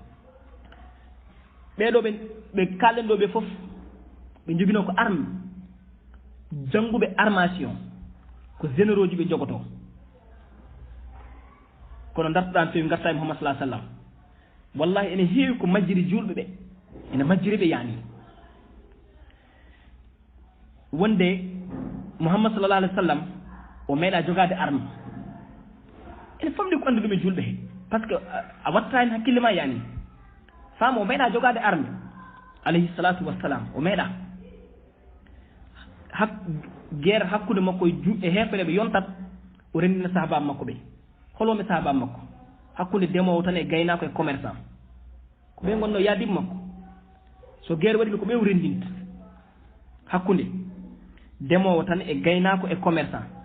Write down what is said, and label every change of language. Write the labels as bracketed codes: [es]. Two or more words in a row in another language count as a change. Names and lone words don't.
[ff] ɓeɗo ɓe kalɗen ɗo ɓe fof ɓe jogino ko arme jannguɓe armation ko généraux ji ɓe jogoto kono dartoɗan fewi garta e Muhammad [ar] صلى الله عليه وسلم [ff] wallahi ene heewi ko majjiri julɓe ɓe ene majjiri ɓe yani wonde Muhammad [ar] صلى الله عليه وسلم [ff] o meeɗa jogade arme ene famɗi ko andi ɗum e julɓe he [fr] par ce que [ff] a watta hen hakkille ma yani fama o meeɗa jogade arme [ar] عليه الصلاة والسلام [ff] o meeɗa guerre hakkude makko e hefere ɓe yontat o rendina sahaba makko ɓe holoɓe sahaba makko hakkude ndemowo tan e gaynako e commerçant ko ɓe gonno yaadiɓe makko so guerre waɗi ko ɓe o rendinta hakkude ndemowo tan e gaynako e commerçant